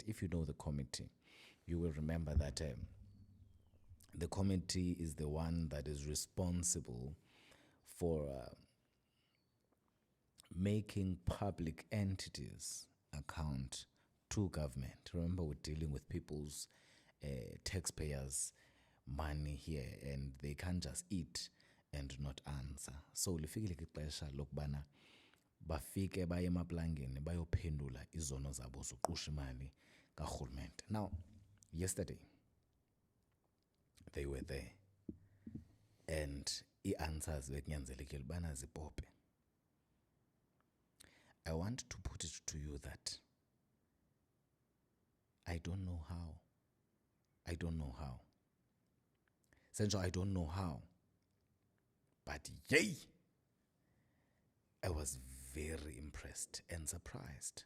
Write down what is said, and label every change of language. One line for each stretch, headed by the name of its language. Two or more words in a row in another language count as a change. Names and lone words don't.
English: If you know the committee, you will remember that the committee is the one that is responsible for making public entities account to government. Remember, we're dealing with people's taxpayers' money here, and they can't just eat and not answer.
Xhosa: So lifikile ixesha lokubana bafike baye emaplangeni bayophendula izono zabo zoqusha imali karhulumente.
English: Now, yesterday they were there, and i-answers
Xhosa: bekunyanzelekile ubana zipope.
English: I want to put it to you that I don't know how. Senjo, I don't know how. But yay! I was very impressed and surprised.